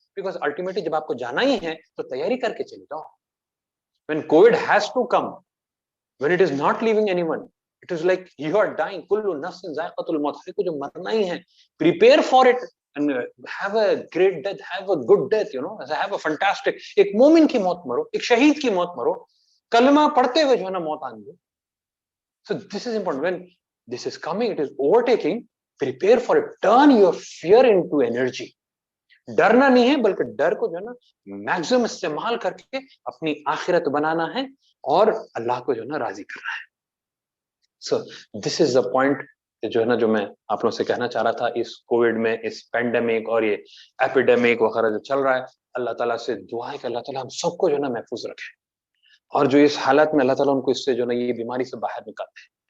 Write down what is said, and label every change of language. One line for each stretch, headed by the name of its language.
English: because ultimately
Hindi: जब आपको जाना ही है तो तैयारी करके चले जाओ.
English: when COVID has to come, when it is not leaving anyone, it is like you are dying,
Arabic: कुल्लु नफ्सिन ज़ाइक़तुल मौत,
Hindi: हर को जो मरना ही है,
English: prepare for it and have a great death, have a good death, you know, have a fantastic,
Hindi: एक मोमिन की मौत मरो, एक शहीद की मौत मरो, कलमा पढ़ते हुए जो है ना मौत आने दो.
English: So this is important. When this is coming, it is overtaking, prepare for it, turn your fear into energy.
Hindi: डरना नहीं है, बल्कि डर को जो है ना मैक्सिमम इस्तेमाल करके अपनी आखिरत बनाना है और अल्लाह को जो है ना राजी करना है.
English: So this is the point
Hindi: जो है ना, जो मैं आप लोगों से कहना चाह रहा था. इस कोविड में, इस पेंडेमिक और ये एपिडेमिक वगैरह जो चल रहा है, अल्लाह ताला से दुआ है कि अल्लाह ताला हम सबको जो है ना महफूज रखे, और जो इस हालत में अल्लाह ताला उनको इससे जो है ना ये बीमारी से बाहर निकालते हैं.